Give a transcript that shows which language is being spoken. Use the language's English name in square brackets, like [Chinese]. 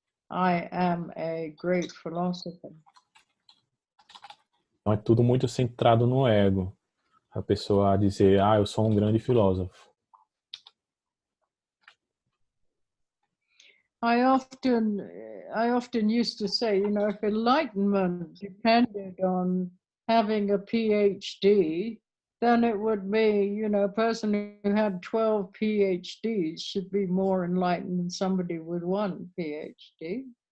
[English] I am a great philosopher. [Portuguese] Então é tudo muito centrado no ego. A pessoa dizer, eu sou um grande filósofo. [English] I often used to say, if enlightenment depended on having a PhD, then it would be, a person who had 12 PhDs should be more enlightened than somebody with one PhD.